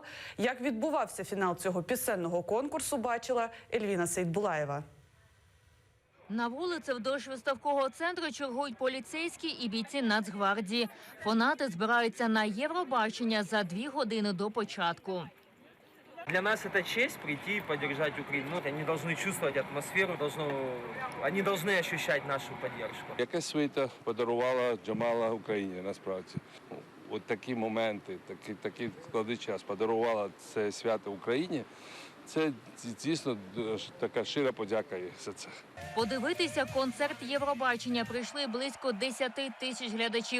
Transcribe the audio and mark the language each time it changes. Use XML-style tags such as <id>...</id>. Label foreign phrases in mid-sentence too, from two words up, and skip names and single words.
<uk>Як відбувався фінал цього пісенного конкурсу, бачила Ельвіна Сейдбулаєва. На вулиці вдовж виставкового центру чергують поліцейські і бійці Нацгвардії. Фанати збираються на Євробачення за 2 години до початку.</uk> <ru>Для нас это честь прийти и поддержать Украину. Они должны чувствовать атмосферу, они должны ощущать нашу поддержку.</ru> <uk>Яка світа подарувала Джамала Україні, насправді. От такі моменти, такий складний час подарувала це свято Україні. Це дійсно така щира подяка за це. Подивитися концерт Євробачення прийшли близько 10 тисяч глядачів.</uk>